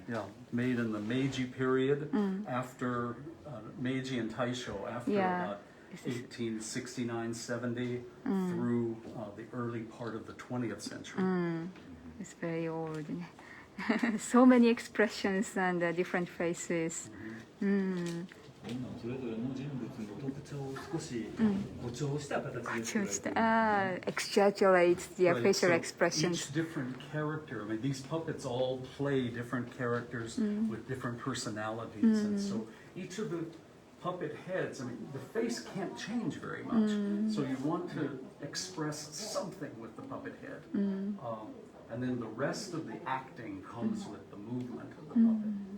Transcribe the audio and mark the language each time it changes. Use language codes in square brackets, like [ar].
[en] Yeah, made in the Meiji period after Meiji and Taisho after Yeah. about 1869, 70 through the early part of the 20th century. It's very old. So many expressions and different faces. [ja] それぞれの人物の特徴を少し誇張した形で作られている。 [en] exaggerates their Right, facial so expressions. Each different character. I mean, these puppets all play different characters with different personalities, and so each of the puppet heads. I mean, the face can't change very much, so you want to express something with the puppet head, and then the rest of the acting comes with the movement of the puppet.